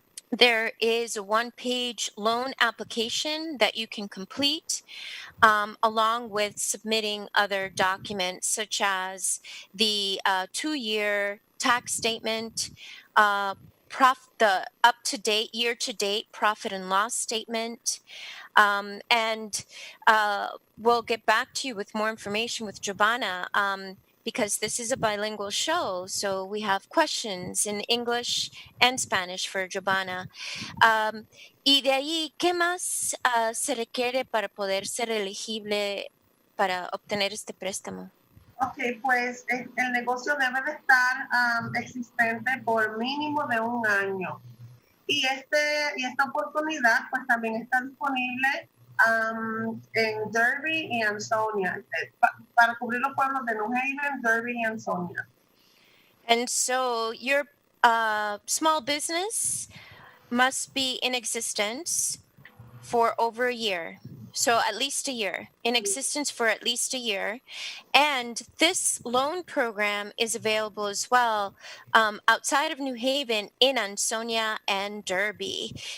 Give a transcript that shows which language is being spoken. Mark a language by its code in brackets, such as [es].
[en] There is a one-page loan application that you can complete, along with submitting other documents such as the 2-year tax statement, the up-to-date, year-to-date profit and loss statement, and we'll get back to you with more information with Jobana, because this is a bilingual show, so we have questions in English and Spanish for Jobana. [es] Y de ahí, ¿qué más se requiere para poder ser elegible para obtener este préstamo? Ok, pues el negocio debe de estar existente por mínimo de 1 año. Y esta oportunidad pues también está disponible en Derby y Ansonia, para cubrir los pueblos de New Haven, Derby y Ansonia. [en] And so your small business must be in existence for over a year. So at least a year, in existence for at least a year. And this loan program is available as well outside of New Haven in Ansonia and Derby.